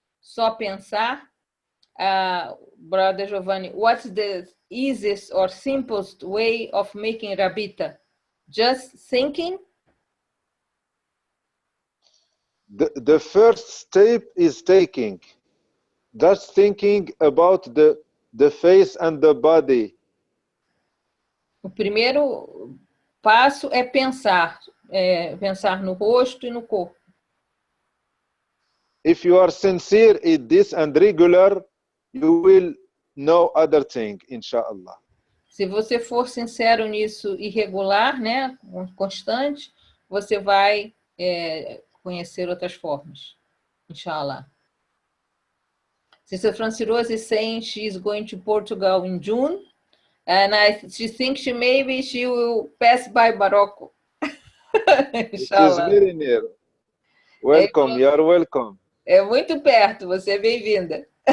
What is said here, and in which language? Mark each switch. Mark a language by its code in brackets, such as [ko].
[pt] Só pensar? [en] Brother Giovanni, what's the easiest or simplest way of making rabita? Just thinking? The first step is taking. Just thinking about the face and the body. [pt] O primeiro passo é pensar. Pensar no rosto e no corpo. [en] If you are sincere in this and regular, you will know other thing, inshallah. [pt] Se você for sincero nisso e regular, né, constante, você vai conhecer outras formas, inshallah. [en] Sister Francirose is saying she is going to Portugal in June, and she thinks maybe she will pass by Morocco. Inshallah. It is very near. Welcome, you are welcome. [pt] É muito perto, você é bem-vinda.